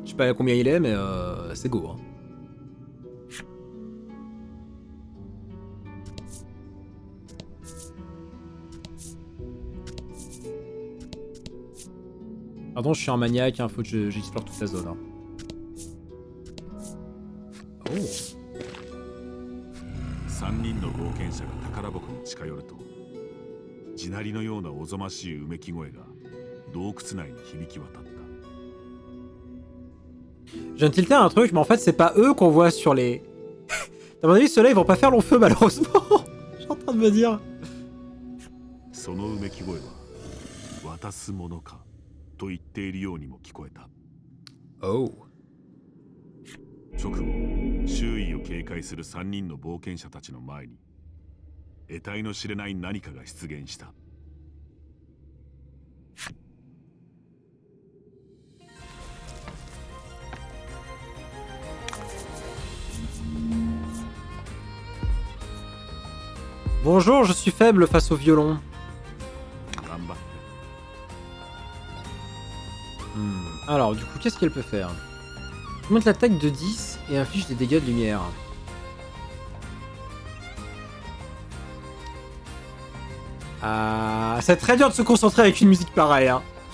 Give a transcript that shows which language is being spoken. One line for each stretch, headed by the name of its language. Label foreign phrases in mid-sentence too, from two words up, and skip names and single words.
French: Je sais pas combien il est, mais c'est go, hein. Pardon, je suis un maniaque, hein, faut que j'explore toute la zone, hein. Oh.
Japanese: 3人の冒険者が宝箱に近寄ると、地鳴りのようなおぞましいうめき声が洞窟内に響き渡った。
French: Je viens de tilter un truc, mais en fait, c'est pas eux qu'on voit sur les... À mon avis, ceux-là, ils vont pas faire long feu, malheureusement. Je suis en train de me dire.
Japanese: そのうめき声は渡すものかと言っているようにも聞こえた。 Oh. 直後、周囲を警戒する3人の冒険者たちの前に得体の知れない何かが出現した。
French: Bonjour, je suis faible face au violon.
Japanese: 頑張って。
French: Alors, du coup, qu'est-ce qu'elle peut faire? Augmente l'attaque de 10 et inflige des dégâts de lumière. C'est très dur de se concentrer avec une musique pareille, hein.